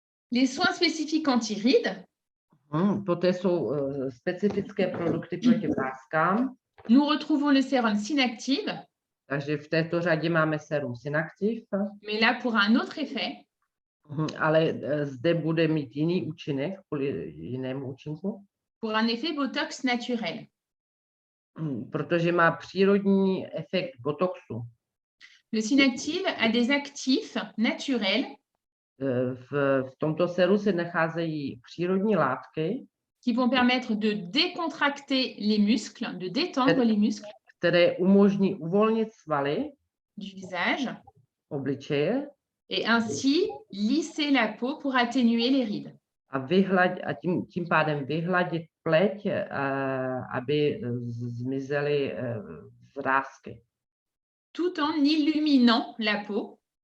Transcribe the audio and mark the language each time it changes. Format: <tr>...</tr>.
<fr>Les soins spécifiques anti-rides.</fr> <cs>Poté jsou specifické produkty proti práskám.</cs> <fr>Nous retrouvons le sérum Synactive.</fr> <cs>Takže v této řadě máme sérum Synactive.</cs> <fr>Mais là, pour un autre effet.</fr> <cs>Ale zde bude mít jiný účinek, kvůli jinému účinku.</cs> <fr>Pour un effet botox naturel.</fr> <cs>Protože má přírodní efekt botoxu.</cs> <fr>Le Synactive a des actifs naturels.</fr> <cs>V tomto séru se nacházejí přírodní látky,</cs> <fr>qui vont permettre de décontracter les muscles, de détendre les muscles,</fr> <cs>které umožní uvolnit svaly</cs> <fr>du visage,</fr> <cs>obličeje,</cs> <fr>et ainsi lisser la peau pour atténuer les rides.</fr> <cs>A tím pádem vyhladit pleť, aby zmizely vrásky.</cs> <fr>Tout en illuminant la peau.</fr>